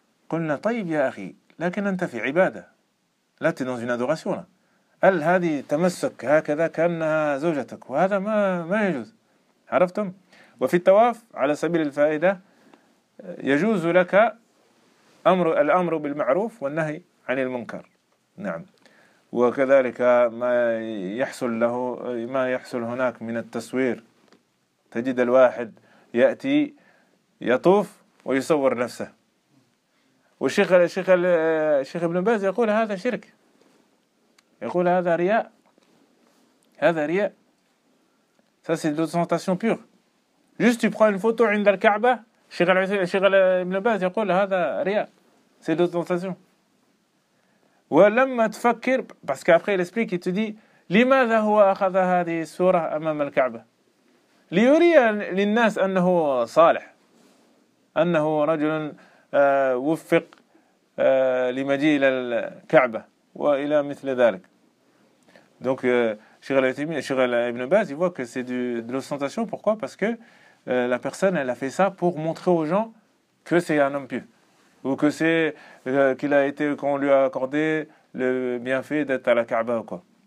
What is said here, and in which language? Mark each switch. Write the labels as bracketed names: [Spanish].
[Arabic] قلنا طيب يا أخي لكن أنت في عبادة لا تي [French] dans une adoration [Arabic] هل هذه تمسك هكذا كأنها زوجتك وهذا ما يجوز عرفتم وفي التواف على سبيل الفائدة يجوز لك أمر الأمر بالمعروف والنهي عن المنكر نعم وكذلك ما يحصل له ما يحصل هناك من التصوير تجد الواحد يأتي يطوف ويصور نفسه والشيخ الشيخ الشيخ ابن باز يقول هذا شرك يقول هذا رياء هذا رياء [French] ça c'est de l'ostentation pure. Juste, tu prends une photo [Arabic] عند الكعبة, [French] Cheikh Ibn Baz, il dit, [Arabic] هذا رياء. [French] C'est l'ostentation. [Arabic] ولما تفكر, [French] parce qu'après, il explique, il te dit, [Arabic] لماذا هو أخذ هذه الصورة أمام الكعبة? ليري للناس أنه صالح. أنه رجل وفق لمجيء إلى الكعبة. وإلى مثل ذلك. [French] Donc, Cheikh Ibn Baz, il voit que c'est de l'ostentation. Pourquoi? Parce que la personne, elle a fait ça pour montrer aux gens que c'est un homme pieux. Ou que c'est qu'il a été, qu'on lui a accordé le bienfait d'être à la Kaaba ou quoi.